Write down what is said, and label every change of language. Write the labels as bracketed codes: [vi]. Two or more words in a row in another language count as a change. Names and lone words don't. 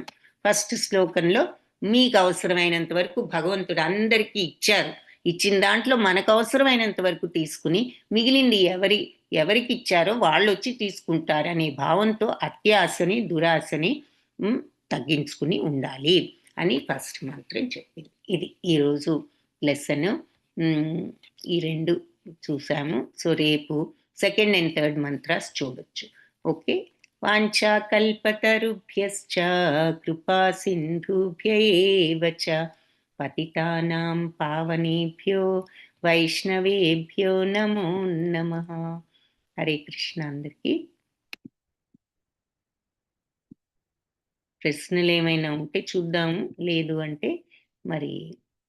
[te] ఫస్ట్ శ్లోకంలో మీకు అవసరమైనంత వరకు భగవంతుడు అందరికీ ఇచ్చారు, ఇచ్చిన దాంట్లో మనకు అవసరమైనంత వరకు తీసుకుని మిగిలింది ఎవరికి ఇచ్చారో వాళ్ళు వచ్చి తీసుకుంటారనే భావంతో అత్యాశని దురాశని తగ్గించుకుని ఉండాలి అని ఫస్ట్ మంత్రం చెప్పింది. ఇది ఈరోజు లెసన్. ఈ 2 చూసాము. సో రేపు [en] second and third mantras [te] చూడొచ్చు. ఓకే. [sa] వాంఛా కల్పతరుభ్యశ్చ కృపా సింధుభ్య ఏవ చ పతితానాం పావనేభ్యో వైష్ణవేభ్యో నమో నమః. హరే కృష్ణ. [te] అందరికీ ప్రశ్నలు ఏమైనా ఉంటే చూద్దాము, లేదు అంటే మరి